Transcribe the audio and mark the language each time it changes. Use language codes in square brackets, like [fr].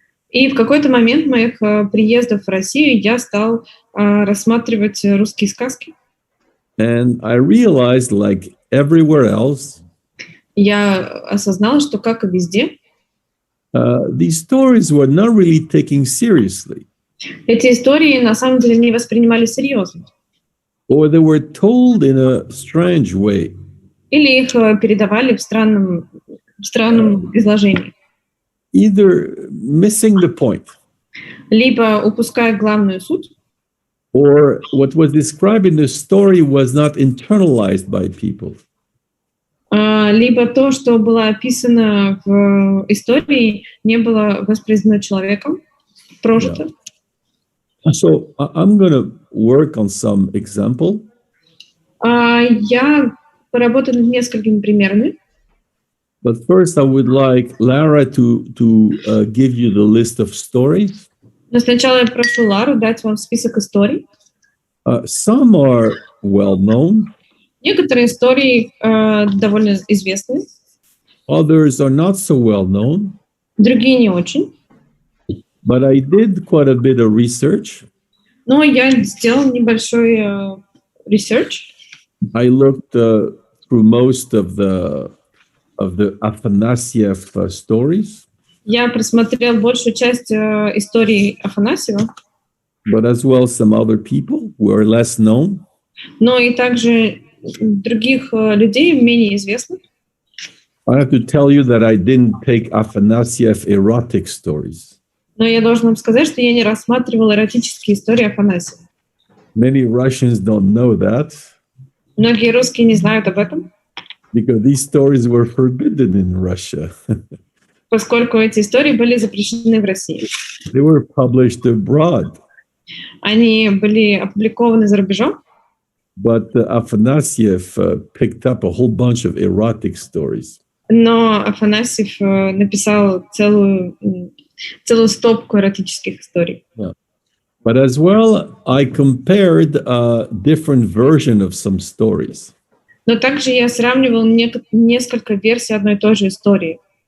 [ru] И в какой-то момент моих приездов в Россию я стал рассматривать русские сказки. [en] And I realized, like everywhere else, [ru] Я осознала, что, как и везде, [en] these stories were not really taken seriously. [ru] эти истории на самом деле не воспринимались серьезно. [en] Or they were told in a strange way. [ru] Или их передавали в странном изложении. [en] Either missing the point, [ru] Либо упуская главную суть, [en] or what was described in the story was not internalized by people. [ru] Либо то, что было описано в истории, не было воспроизведено человеком, прожито. [en] Yeah. So I'm going to work on some example. [ru] Я поработаю над несколькими примерами. [en] But first, I would like Lara to give you the list of stories. [ru] Но сначала я прошу Лару дать вам список историй. [en] Some are well known. [ru] Некоторые истории довольно известны. [en] Others are not so well known. [ru] Другие не очень. [en] But I did quite a bit of research. [ru] Но я сделал небольшой research. [en] I looked through most of the Афанасьев stories. [ru] Я просмотрел большую часть историй Афанасьева. [en] But as well some other people who are less known. [ru] Но и также других людей, менее известных. [en] I have to tell you that I didn't take Afanasyev erotic stories. [ru] Но я должен вам сказать, что я не рассматривал эротические истории Афанасьева. [en] Many Russians don't know that. [ru] Многие русские не знают об этом. [en] Because these stories were forbidden in Russia. [ru] Поскольку эти истории были запрещены в России. [en] They were published abroad. [ru] Они были опубликованы за рубежом. [en] But Afanasyev picked up a whole bunch of erotic stories. [ru] Но Афанасьев написал целую стопку эротических историй. [en] Yeah. But as well, I compared a different version of some stories. [ru] Но также я сравнивал несколько версий одной и той же истории.